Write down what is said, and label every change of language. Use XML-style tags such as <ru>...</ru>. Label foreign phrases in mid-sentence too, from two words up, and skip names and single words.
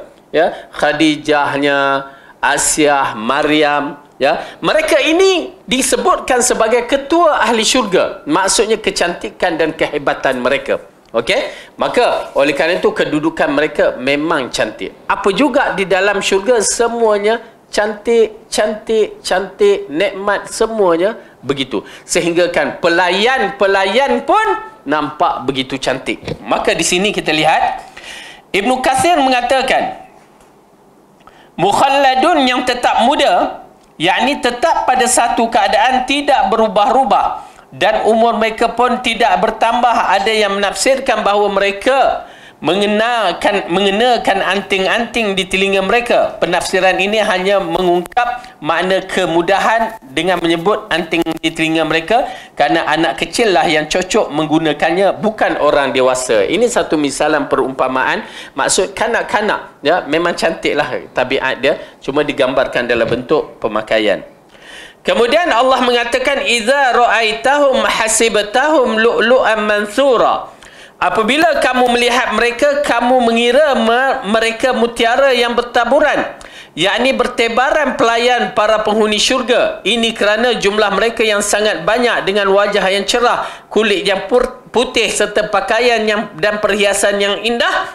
<ms>Ya, Khadijahnya, Asyah, Maryam, ya, mereka ini disebutkan sebagai ketua ahli syurga. Maksudnya kecantikan dan kehebatan mereka. Okey, maka oleh kerana itu kedudukan mereka memang cantik. Apa juga di dalam syurga semuanya cantik, nikmat, semuanya begitu. Sehingga kan pelayan pun nampak begitu cantik.</ms> <id>Maka di sini kita lihat Ibnu Katsir mengatakan mukhalladun, yang tetap muda, yakni tetap pada satu keadaan, tidak berubah-ubah, dan umur mereka pun tidak bertambah. Ada yang menafsirkan bahawa mereka mengenakan anting-anting di telinga mereka. Penafsiran ini hanya mengungkap makna kemudahan dengan menyebut anting di telinga mereka, kerana anak kecil lah yang cocok menggunakannya, bukan orang dewasa.</id> <ms>Ini satu misalan perumpamaan. Maksud kanak-kanak, ya, memang cantiklah tabiat dia, cuma digambarkan dalam bentuk pemakaian. Kemudian Allah mengatakan</ms> <ar>إذا رأيتهم حسبتهم لؤلؤا منثورا.</ar> <id>Apabila kamu melihat mereka, kamu mengira mereka mutiara yang bertaburan, yakni bertebaran pelayan para penghuni syurga.</id> <ms>Ini kerana jumlah mereka yang sangat banyak, dengan wajah yang cerah, kulit yang putih, serta pakaian dan perhiasan yang indah.</ms>